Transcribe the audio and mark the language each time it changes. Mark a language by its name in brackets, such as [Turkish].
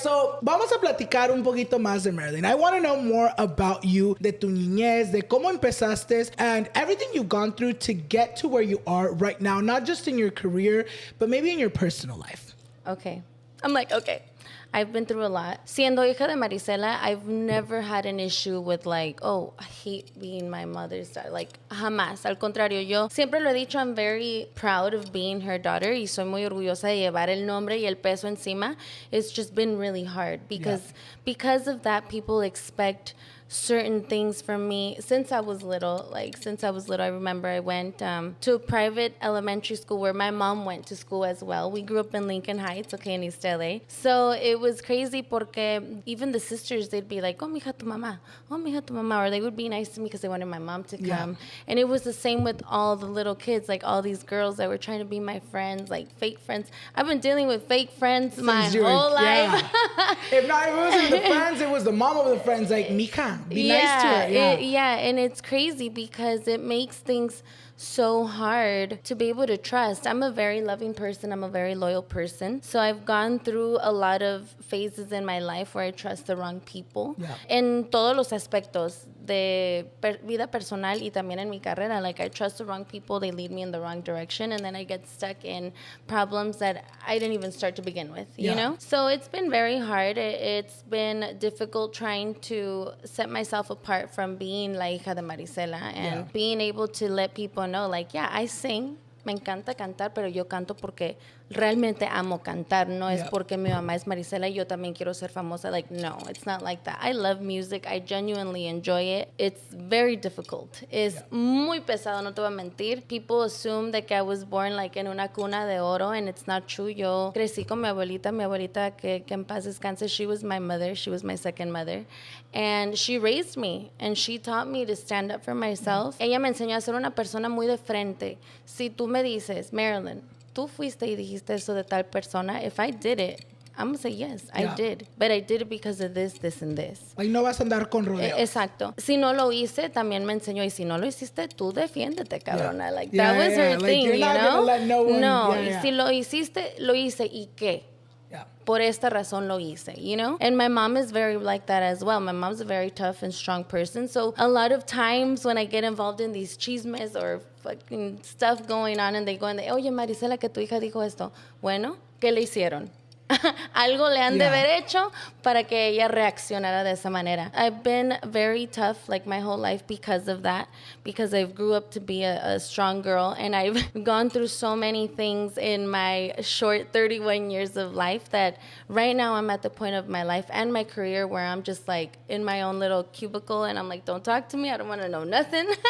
[English] So, [Spanish] vamos a platicar un poquito más de Marilyn. [English] I want to know more about you, [Spanish] de tu niñez, de cómo empezaste, [English] and everything you've gone through to get to where you are right now, not just in your career, but maybe in your personal life. Okay. I'm like, okay. I've been through a lot. [Spanish] Siendo hija de Maricela, [English] I've never had an issue with like, oh, I hate being my mother's daughter. Like, [Spanish] jamás. Al contrario, yo siempre lo he dicho, [English] I'm very proud of being her daughter [Spanish] y soy muy orgullosa de llevar el nombre y el peso encima. [English] It's just been really hard because of that, people expect certain things from me since I was little. I remember I went to a private elementary school where my mom went to school as well. We grew up in Lincoln Heights, okay, in East LA. So it was crazy porque even the sisters, they'd be like, [Spanish] oh, mija, tu mamá. [English] Oh, mija, tu mamá. Or they would be nice to me because they wanted my mom to come. Yeah. And it was the same with all the little kids, like all these girls that were trying to be my friends, like fake friends. I've been dealing with fake friends my whole life. Yeah. If it wasn't the friends, it was the mom of the friends, like, mija. Be nice to her. And it's crazy because it makes things so hard to be able to trust. I'm a very loving person. I'm a very loyal person. So I've gone through a lot of phases in my life where I trust the wrong people. Yeah. [Spanish] En todos los aspectos de vida personal y también en mi carrera. [English] Like I trust the wrong people. They lead me in the wrong direction. And then I get stuck in problems that I didn't even start to begin with, you know? So it's been very hard. It's been difficult trying to set myself apart from being [Spanish] la hija de Maricela [English] and being able to let people know, like, yeah, I sing, [Spanish] me encanta cantar, pero yo canto porque realmente amo cantar. No es porque mi mamá es Maricela y yo también quiero ser famosa. [English] Like, no, it's not like that. I love music. I genuinely enjoy it. It's very difficult. [Spanish] Es muy pesado, no te voy a mentir. [English] People assume that I was born like [Spanish] en una cuna de oro, [English] and it's not true. [Spanish] Yo crecí con mi abuelita que en paz descanse. [English] She was my mother. She was my second mother. And she raised me, and she taught me to stand up for myself. [Spanish] Ella me enseñó a ser una persona muy de frente. Si tú me dices, Marilyn, tú fuiste y dijiste eso de tal persona, [English] if I did it, I'm going to say yes, I did. But I did it because of this, this, and this. [Spanish] Like, no vas a andar con rodeos. Exacto. Si no lo hice, también me enseñó. Y si no lo hiciste, tú defiéndete, cabrona. [English] Like, that was her thing, you're not gonna let no one... [Spanish] No, y si lo hiciste, lo hice. ¿Y qué? Por esta razón lo hice, [English] you know? And my mom is very like that as well. My mom's a very tough and strong person. So a lot of times when I get involved in these chismes or fucking stuff going on and they go and they, [Spanish] oye, Maricela, que tu hija dijo esto. Bueno, ¿qué le hicieron? Algo le han de haber hecho para que ella reaccionara de esa manera. [English] I've been very tough like my whole life because of that, because I grew up to be a strong girl, and I've gone through so many things in my short 31 years of life that right now I'm at the point of my life and my career where I'm just like in my own little cubicle and I'm like, don't talk to me. I don't want to know nothing.